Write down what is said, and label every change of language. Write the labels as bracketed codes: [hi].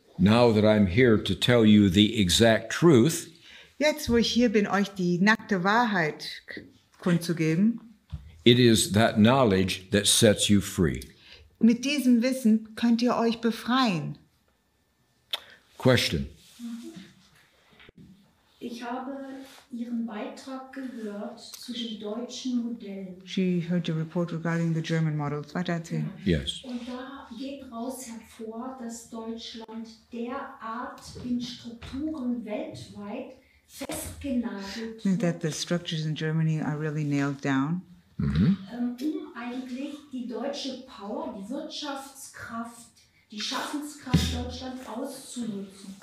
[en] Now that I'm here to tell you the exact truth, [de] jetzt, wo ich hier bin, euch die nackte Wahrheit kundzugeben, [en] it is that knowledge that sets you free. [de] Mit diesem Wissen könnt ihr euch befreien. [en] Question. [de] Ich habe Ihren Beitrag gehört zu den deutschen Modellen. [en] She heard your report regarding the German models. [de] Weiter erzählen. [en] Yes. [de] Und da geht raus hervor, dass Deutschland derart in Strukturen weltweit festgenagelt [en] I think that the structures in Germany are really nailed down. [de] um eigentlich die deutsche Power, die Wirtschaftskraft, die Schaffenskraft Deutschlands auszunutzen.